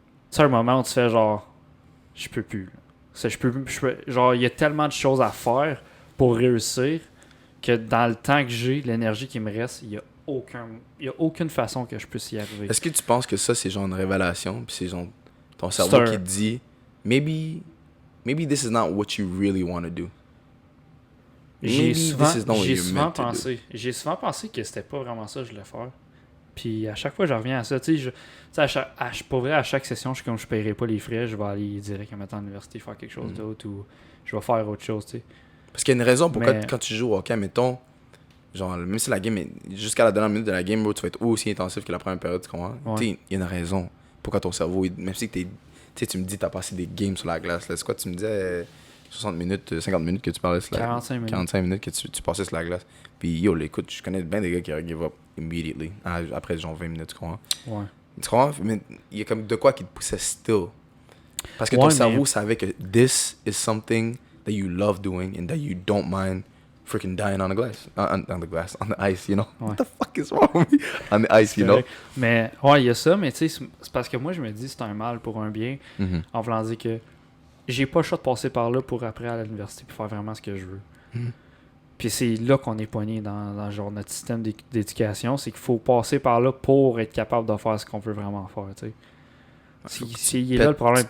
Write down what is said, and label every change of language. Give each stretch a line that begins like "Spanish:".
French: Tu sais, un moment où tu fais genre, je peux plus. Là. Genre, il y a tellement de choses à faire pour réussir que dans le temps que j'ai, l'énergie qui me reste, il y a aucune façon que je puisse y arriver. Est-ce que tu penses que ça, c'est genre une révélation? Puis c'est genre ton cerveau qui te dit,
English: maybe this is not what you really want to do.
French: J'ai souvent pensé que c'était pas vraiment ça que je voulais faire. Puis à chaque fois, je reviens à ça. Tu sais, pour vrai, à chaque session, je suis comme je paierai pas les frais, je vais aller direct à l'université faire quelque chose d'autre ou je vais faire autre chose, tu sais. Parce qu'il y a une raison pourquoi quand tu joues au hockey, mettons, genre, même si la game est jusqu'à la dernière minute de la game, bro, tu vas être aussi intensif que la première période, tu comprends? Ouais. Il y a une raison pourquoi ton cerveau, même si tu me dis que t'as passé des games sur la glace, là, c'est quoi, tu me disais 60 minutes, 50 minutes que tu parlais sur la glace. 45 minutes que tu passais sur la glace. Puis yo, écoute, je connais bien des gars qui auraient
English: give up immediately,
French: après genre 20 minutes, tu comprends? Ouais. Tu comprends? Mais il y a comme de quoi qui te poussait still. Parce que ton cerveau savait que
English: this is something that you love doing and that you don't mind freaking dying on the glass. On the ice, you know?
French: Ouais.
English: What the fuck is wrong with me? On the ice, you know?
French: Mais ouais, il y a ça, mais tu sais, c'est parce que moi, je me dis c'est un mal pour un bien, en voulant dire que j'ai pas le choix de passer par là pour après à l'université pour faire vraiment ce que je veux. Puis c'est là qu'on est poigné dans genre notre système d'éducation, c'est qu'il faut passer par là pour être capable de faire ce qu'on veut vraiment faire, tu sais. Il est là le problème.